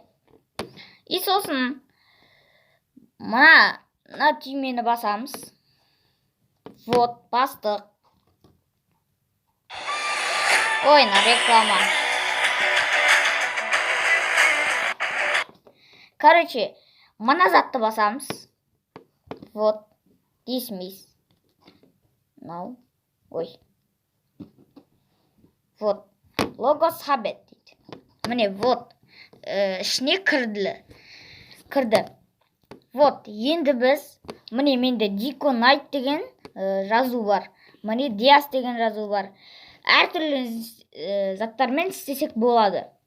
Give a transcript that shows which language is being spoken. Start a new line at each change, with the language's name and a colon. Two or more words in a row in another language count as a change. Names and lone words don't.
Kazakh: И сосын мына түймені басамыз. Вот, бастық. Ой, реклама. Короче, мына затты басамыз. Вот,
English: dismiss. Now.
Kazakh: Ой. Вот,
English: logos habit
Kazakh: дейді. Міне, вот, ішіне кірді. Вот, енді біз, міне менде Диконайт деген жазу бар. Міне Диас деген жазу бар. Әртүрлі заттармен істесек болады.